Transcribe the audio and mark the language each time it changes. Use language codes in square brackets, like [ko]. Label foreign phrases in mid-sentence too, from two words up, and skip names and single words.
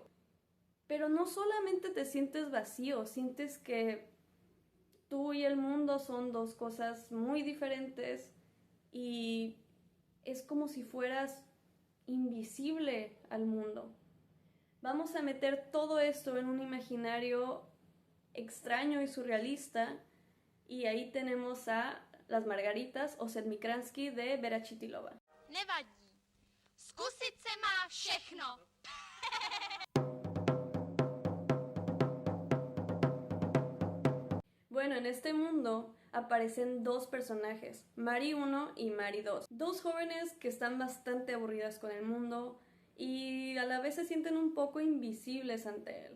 [es] Pero no solamente te sientes vacío, sientes que tú y el mundo son dos cosas muy diferentes y es como si fueras invisible al mundo. Vamos a meter todo esto en un imaginario extraño y surrealista y ahí tenemos a Las Margaritas o Sedmikransky de Vera Chytilova. [cs] Nevadí. Zkusit se má všechno. [es] Bueno, en este mundo aparecen dos personajes, Mari 1 y Mari 2. Dos jóvenes que están bastante aburridas con el mundo y a la vez se sienten un poco invisibles ante él.